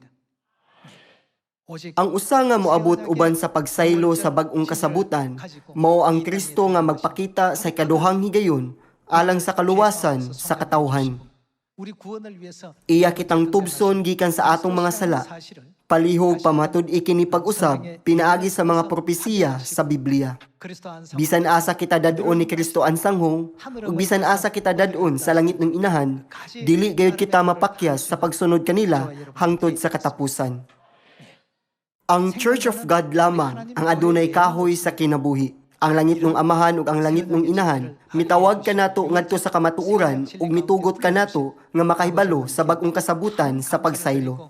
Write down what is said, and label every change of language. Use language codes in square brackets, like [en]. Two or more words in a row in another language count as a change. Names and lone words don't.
[ko] 오직 [ceb] Ang usa nga moabot uban sa pagsaylo sa bag-ong kasabutan mao ang Kristo nga magpakita sa ikaduhang higayon alang sa kaluwasan sa katawhan. [ko] 우리 구원을 위해서 [ceb] Iya kitang tubson gikan sa atong mga sala. [ko] 사실을 [ceb] Palihog pamatud ikini pag-usab pinaagi sa mga propesiya sa Biblia. [ko] 그리스도 안상 [ceb] Bisan asa kita dadon ni Kristo ang sanghong ug bisan asa kita dadon sa langit ng inahan, dili gayud kita mapakyas sa pagsunod kanila hangtod sa katapusan. Ang Church of God lamang ang adunay kahoy sa kinabuhi. Ang langit ng amahan ug ang langit ng inahan, mitawag kanato ngadto sa kamatuoran ug mitugot kanato nga makahibalo sa bag-ong kasabutan sa pagsaylo.